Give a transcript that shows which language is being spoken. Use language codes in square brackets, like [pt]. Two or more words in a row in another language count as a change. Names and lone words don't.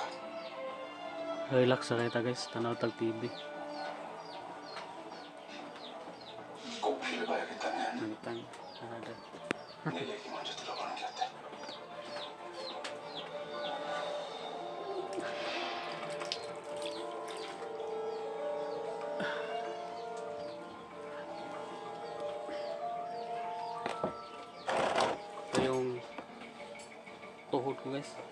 [ceb] Relax na kita guys, tanaw tag TV. [ko] 꼭 피를 봐야겠다면 [ceb] Nangitang ada. [ko] 내 얘기 먼저 들어보는 게 어때? [tl] Ito yung tuhod ko guys.